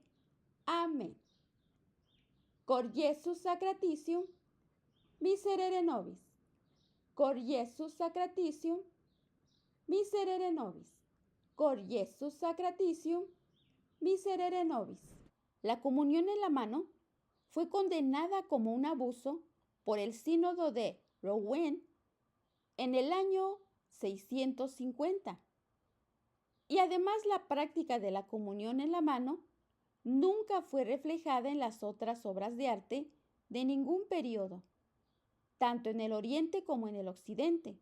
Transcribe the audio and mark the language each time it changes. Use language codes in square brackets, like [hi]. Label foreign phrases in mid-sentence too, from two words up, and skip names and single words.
[es] Amén. [la] Cor Iesus sacratitium, miserere nobis. Cor Iesus sacratitium, miserere nobis. Cor Iesus sacratitium, miserere nobis. [es] La comunión en la mano fue condenada como un abuso por el sínodo de Rouen en el año 650. Y además la práctica de la comunión en la mano nunca fue reflejada en las otras obras de arte de ningún periodo, tanto en el Oriente como en el Occidente.